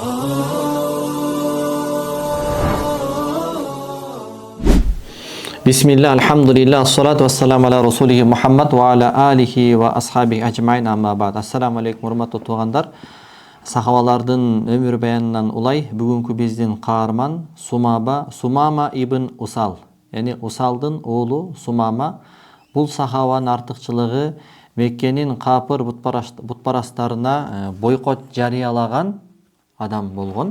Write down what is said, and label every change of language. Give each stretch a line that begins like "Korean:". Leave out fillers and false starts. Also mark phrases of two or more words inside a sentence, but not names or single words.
Arabic: بسم الله، الحمد لله، الصلاة والسلام على رسوله محمد وعلى آله وأصحابه أجمعين، أما بعد. السلام عليكم,
Kyrgyz: урматтуу туугандар. Сахабалардын өмүр баянынан улай бүгүнкү биздин каарман Сумама ибн Усал, яни Усалдын уулу Сумама. Бул сахабанын артыкчылыгы Меккенин капыр бутпарастарына бойкот жарыялаган адам болгон.